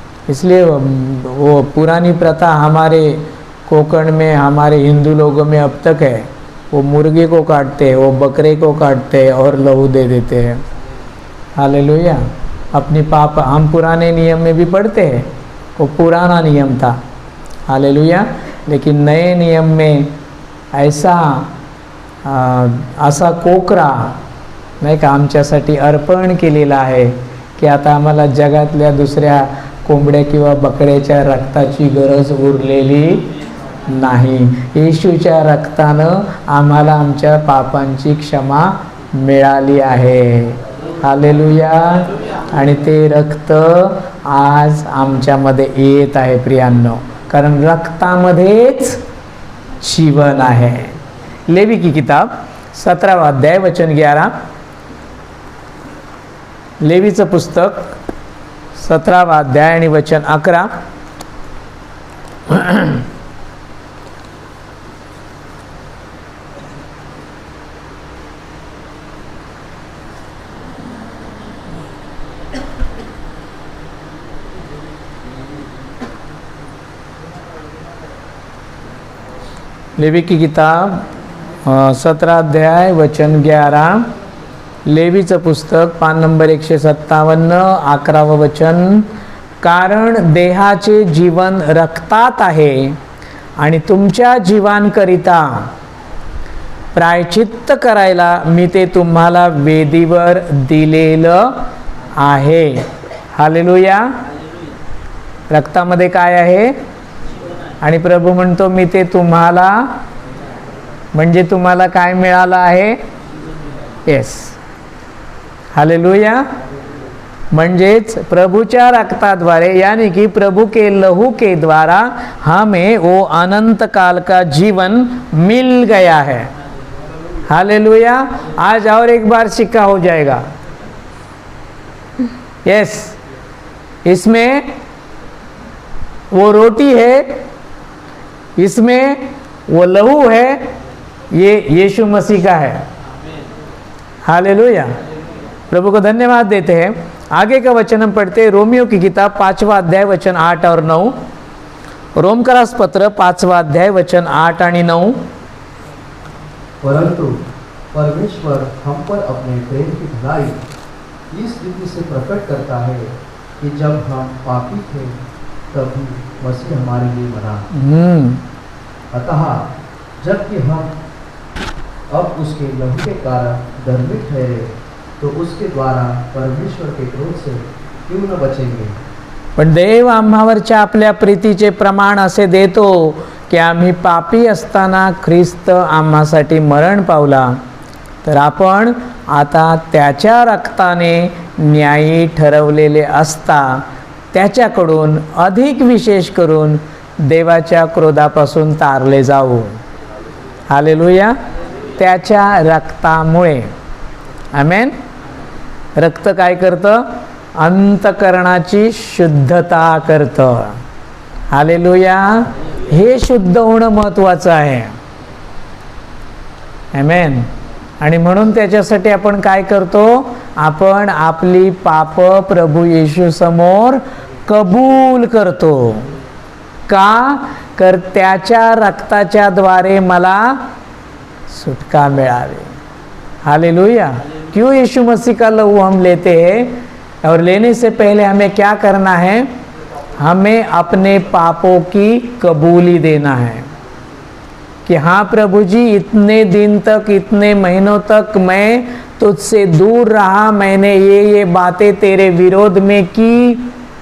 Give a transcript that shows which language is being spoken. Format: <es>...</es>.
<hi>इसलिए वो पुरानी प्रथा हमारे कोकण में, हमारे हिंदू लोगों में अब तक है। वो मुर्गे को काटते हैं, वो बकरे को काटते हैं और लहू दे देते हैं। हालेलुया। अपनी पाप हम पुराने नियम में भी पढ़ते हैं, वो पुराना नियम था। हालेलुया। लेकिन नए नियम में</hi> <mr>असा कोकरा नाही का आमच्यासाठी अर्पण केलेला आहे की आता आम्हाला जगातल्या दुसऱ्या कोंबड्या किंवा बकऱ्याच्या रक्ताची गरज उरलेली नाही। येशूच्या रक्तानं आम्हाला आमच्या पापांची क्षमा मिळाली आहे। हालेलुया। आणि ते रक्त आज आमच्यामध्ये येत आहे प्रियांनो, कारण रक्तामध्येच जीवन आहे।</mr> <hi>लेवी की किताब 17वां अध्याय वचन 11।</hi> <mr>लेवीचं पुस्तक 17वां अध्याय आणि वचन 11।</mr> <hi>लेवी की किताब 17 अध्याय वचन 11,</hi> <mr>लेवीचं पुस्तक पान नंबर 157, 11वं वचन. कारण देहाचे जीवन रक्तात आहे आणि तुमच्या जीवांकरिता प्रायचित्त करायला मी ते तुम्हाला वेदीवर दिलेलं आहे. हालेलुया. रक्तामध्ये काय आहे? आणि प्रभू म्हणतो मी ते तुम्हाला, म्हणजे तुम्हाला काय मिळालं आहे? येस. हालेलुया. म्हणजेच प्रभुच्या रक्ताद्वारे</mr> <hi>यानी कि प्रभु के लहू के द्वारा हमें वो अनंत काल का जीवन मिल गया है. हालेलुया. आज और एक बार सिक्का हो जाएगा. यस. इसमें वो रोटी है, इसमें वो लहू है, ये यीशु मसीह का है. हालेलुया. प्रभु को धन्यवाद देते हैं. आगे का वचन हम पढ़ते हैं. रोमियो की किताब 5वां अध्याय वचन 8 और 9.</hi> <mr>रोमकरास पत्र 5वां अध्याय वचन 8 आणि 9.</mr> <hi>परंतु परमेश्वर हम पर अपने प्रेम की भलाई इस रीति से प्रकट करता है कि जब हम पापी थे तभी मसीह हमारे लिए मरा. अतः जबकि हम अब उसके लहू के कारण धर्मी ठहरे तो उसके द्वारा परमेश्वर के क्रोध से क्यों न बचेंगे.</hi> <mr>पण देव आम्हावरच्या आपल्या प्रीतीचे प्रमाण असे देतो की आम्ही पापी असताना ख्रिस्त आम्हासाठी मरण पावला, तर आपण आता त्याच्या रक्ताने न्यायी ठरवलेले असता त्याच्याकडून अधिक विशेष करून देवाच्या क्रोधापासून तारले जाऊ. हालेलुया. त्याच्या रक्तामुळे. आमेन. रक्त काय करतं? अंतकरणाची शुद्धता करतं. हालेलुया. हे शुद्ध होणं महत्त्वाचं आहे. आमेन. आणि म्हणून त्याच्यासाठी आपण काय करतो? आपण आपली पाप प्रभू येशू समोर कबूल करतो. का? तर त्याच्या रक्ताच्या द्वारे मला सुटका मिळावे. हालेलुया.</mr> <hi>क्यों यीशु मसीह का लहू हम लेते हैं और लेने से पहले हमें क्या करना है? हमें अपने पापों की कबूली देना है कि हाँ प्रभु जी, इतने दिन तक, इतने महीनों तक मैं तुझसे दूर रहा, मैंने ये बातें तेरे विरोध में की.</hi>